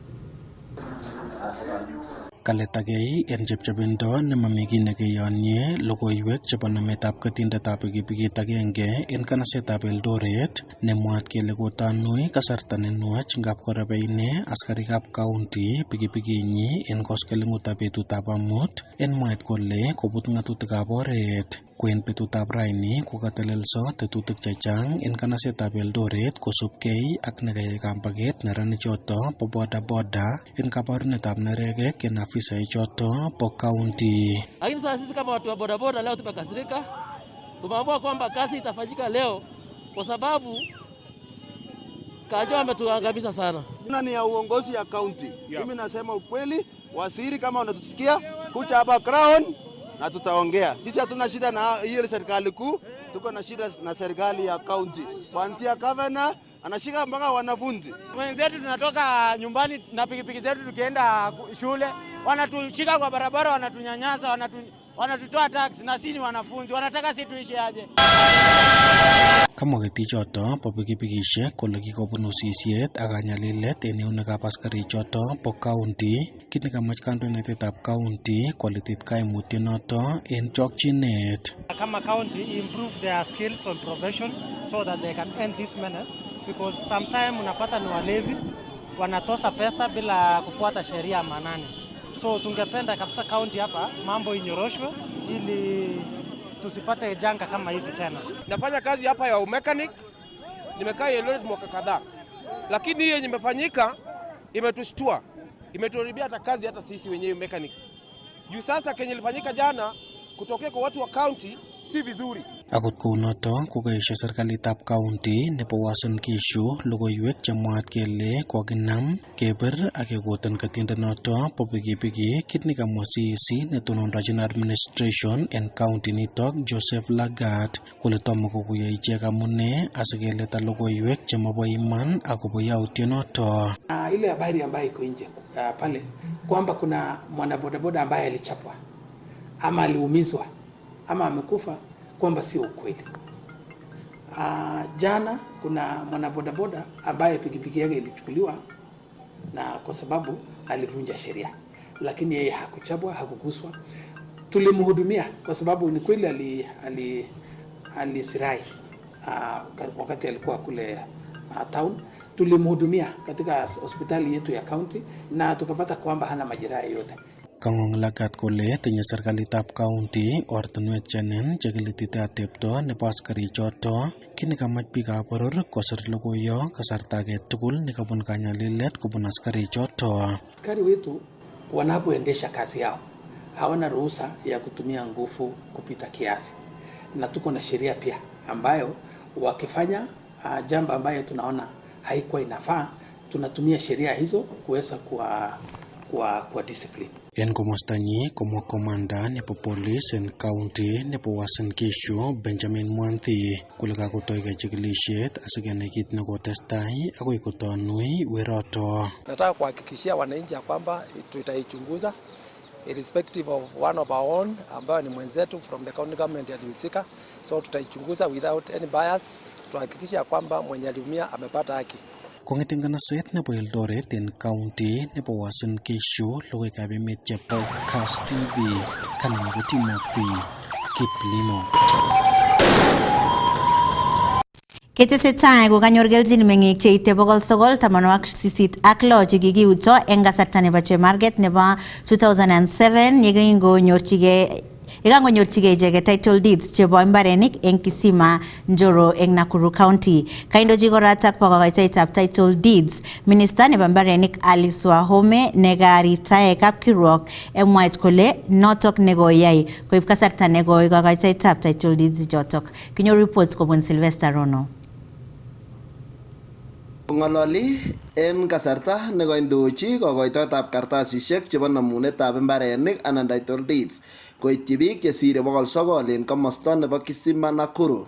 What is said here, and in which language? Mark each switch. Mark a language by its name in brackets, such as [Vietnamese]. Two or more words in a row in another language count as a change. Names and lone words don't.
[Kalenjin] Kaletagei en chepchebindo nemami kiy nekeyonye logoiwek chebo nametab ketindetab pikipikit agenge en kanasetab Eldoret nemwaat kele kotanui kasarta nenwach ngap korebe ine askarikab county pikipikinyi en koskelingutab betutab amut en mwaet kole kobut ng'atutikab oret. Kwen betutab raini kokatelelso tetutik chechang en kanasetab Eldoret kosubkei ak nekayai kampaket neranichoto bo bodaboda en kabarunetab neregek en afisai choto po county. [Swahili] Lakini sasa sisi kama watu wa bodaboda leo tumekasirika. Tumeamua kwamba kazi itafanyika leo kwa sababu Kajo ametuangamiza sana. Ni ya uongozi ya county. Mimi nasema ukweli, waziri kama unatusikia, kuja hapa Crown na tutaongea. Sisi hatuna shida na hiyo serikali kuu, tuko na shida na serikali ya county. Kuanzia governor anashika mpaka wanafunzi. Wenzetu tunatoka nyumbani na pikipiki zetu tukienda shule, wanatushika kwa barabara, wanatunyanyasa, wanatutoa tax na sisi ni wanafunzi, wanataka sisi tuishi aje? [Kalenjin] Kamwa ketichoto po pikipikishek kole kikobun usisiet ak kanyalilet en eunekab askarichoto po county, kit nekamach kandoinatetab county kolitit kaimutyonoto en chokchinet. [English] Kama county improve their skills on profession so that they can end this menace, because sometimes [Swahili] unapata ni walevi wanatosa pesa bila kufuata sheria manane. So tungependa kabisa county hapa mambo inyoroshwe ili tusipate janga kama hizi tena. Nafanya kazi hapa ya mechanic, nimekaa Eldoret mwaka kadhaa. Lakini hiyo imefanyika imetushtua. Imetuharibia hata kazi hata sisi wenyewe mechanics. Juu sasa kenye ilifanyika jana kutokea kwa watu wa county si vizuri. [Kalenjin] Akot kounoto kokaesho serikalitab county nebo Uasin Gishu logoiwek chemwaat kele kokinam keber ak kekoten ketindenoto bo pikipiki, kit nekamwa CEC netonondochin administration en county nitok Joseph Lagat kole tomo kokuyo ichek amune asikeleta logoiwek chemobo iman akobo yautyonoto. [Swahili] Ile habari ambayo iko nje pale kwamba kuna mwanabodaboda ambaye alichapwa ama aliumizwa ama amekufa, kwamba sio ukweli. Jana kuna mwanabodaboda ambaye pikipiki yake ilichukuliwa na kwa sababu alivunja sheria, lakini yeye hakuchapwa, hakuguswa. Tulimhudumia kwa sababu ni kweli alisirai wakati alikuwa kule town. Tulimhudumia katika hospitali yetu ya county na tukapata kwamba hana majeraha yote. [Kalenjin] Kangong Lagat kole tinye serikalitab county ortinwek chenen chekilitite atepto nebo askarichoto, kit nekamach biikab boror kosir logoiyo kasarta age tugul nekabun kanyalilet kobun askarichoto. [Swahili] Askari wetu wanapoendesha kazi yao hawana ruhusa ya kutumia nguvu kupita kiasi, na tuko na sheria pia ambayo wakifanya jambo ambayo tunaona haikuwa inafaa, tunatumia sheria hizo kuweza kwa discipline. [Kalenjin] En komostanyi komwa komanda nebo police en county nebo Uasin Gishu Benjamin Mwanthi kole kakotoi chikilisiet asikenai kit nekotestai akoi kotanui weroto. [Swahili] Nataka kuhakikishia wananchi kwamba tutaichunguza [English] irrespective of one of our own [Swahili] ambayo ni mwenzetu [English] from the county government [Swahili] alihusika, so tutaichunguza [English] without any bias, [Swahili] tuhakikisha kwamba mwenye aliumia amepata haki. [Kalenjin] Kong'eten kanaset nebo Eldoret en county nebo Uasin Gishu, logoiwekab emet chebo Kass TV, kanenyu ko Timothy Kiplimo. Ketesetai kokanyor kelchin meng'ik cheite 986 chekikiuto eng kasarta nebo chemarget nebo 2007 yekingonyorchigei ikangonyorchigei icheket [English] title deeds [Kalenjin] chebo imbarenik eng Kisima Njoro eng Nakuru County. Kaindochi koratak po kokoitoetab [English] title deeds [Kalenjin] Minister nebo imbarenik Alice Wahome nekaritae kapkirwok emwaet kole notok nekoyai koib kasarta nekoi kokoitoetab [English] title deeds [Kalenjin] chotok. Kinyoru reports kobun Sylvester Rono. Ngololi en kasarta nekoindochi kokoitoetab kartasisiek chebo namunetab imbarenik anan [English] title deeds [Kalenjin] koityi biik chesire 900 en komosta nebo Kisima Nakuru.